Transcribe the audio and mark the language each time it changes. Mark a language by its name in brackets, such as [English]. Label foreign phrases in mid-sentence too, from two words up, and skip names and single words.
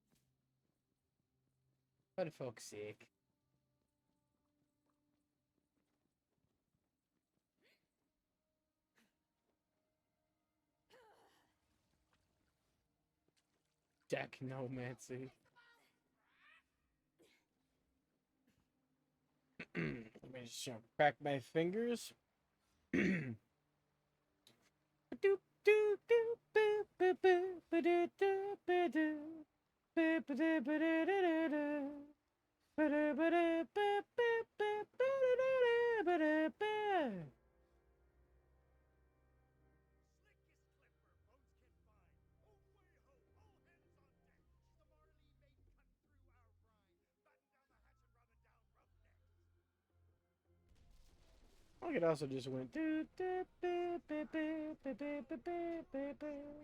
[English] For fuck's sake. Technomancy. Let me just crack my fingers. Doop doop doop boop boop boop ba-doo doo ba-doo. Boop ba-doo ba-doo doo-doo-doo. Ba-doo ba-doo boop boop boop ba-doo-doo-doo ba-doo ba. Slickest clipper boats can find. Oh, way ho, all hands on deck. She's the Marley maiden cutting through our brine. Batten down the hatch and rubbing down roughnecks. I could also just went doo doo boop boop boop boop boop boop boop boop boop.